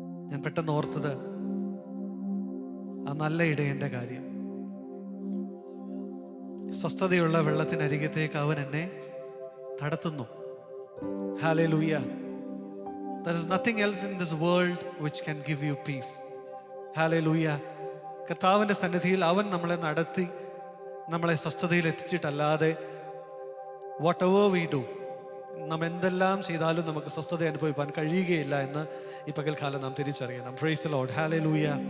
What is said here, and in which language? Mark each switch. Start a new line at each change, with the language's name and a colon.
Malayalam: ഞാൻ പെട്ടെന്ന് ഓർത്തത് ആ നല്ല ഇടയന്റെ കാര്യം. സ്വസ്ഥതയുള്ള വെള്ളത്തിനരികത്തേക്ക് അവൻ എന്നെ നടത്തുന്നു. Hallelujah.
English: There is nothing else in this world which can give you peace. Hallelujah.
Malayalam: കർത്താവിൻ്റെ സന്നിധിയിൽ അവൻ നമ്മളെ നടത്തി നമ്മളെ സ്വസ്ഥതയിൽ എത്തിച്ചിട്ടല്ലാതെ
English: whatever we do,
Malayalam: നാം എന്തെല്ലാം ചെയ്താലും നമുക്ക് സ്വസ്ഥത അനുഭവിക്കാൻ കഴിയുകയില്ല എന്ന് ഈ പകൽക്കാലം നാം തിരിച്ചറിയണം.
English: Praise the lord.
Malayalam: ഹല്ലേലൂയ.